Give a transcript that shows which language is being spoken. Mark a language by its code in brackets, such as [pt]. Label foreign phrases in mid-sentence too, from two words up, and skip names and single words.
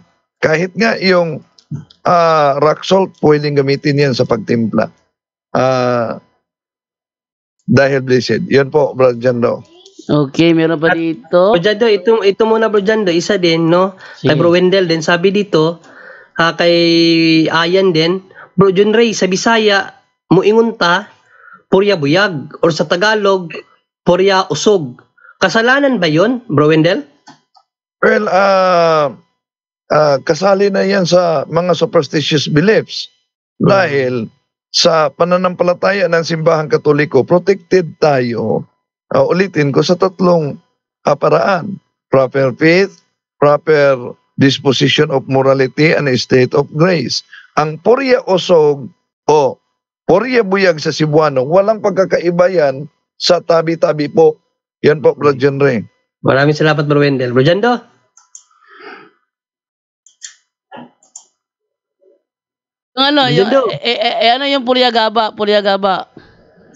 [tl] Kahit nga yung [en] rock salt, [tl] pwedeng gamitin yan sa pagtimpla. Dahil blessed. Yan po, Brother Jando. Okay, meron pa dito. Bro Jando, ito muna, Bro Jando, isa din, no? Sige. Kay Bro Wendell din, sabi dito, kay Ayan din, Bro John Ray, sa Bisaya, [ceb] muingon ta, purya buyag, [tl] or sa Tagalog, purya usog. Kasalanan ba yon, Bro Wendell? Well, kasali na yan sa mga [en] superstitious beliefs. [tl] Dahil sa pananampalataya ng Simbahang Katoliko, protected tayo. Ulitin ko sa 3 paraan. [en] Proper faith, proper disposition of morality, and a state of grace. [tl] Ang purya usog o purya buyag sa Cebuano, walang pagkakaiba yan sa tabi-tabi po. Yan po, Bro John Ray. Maraming salamat, Bro Wendell. Bro Jando? Ano yung purya gaba?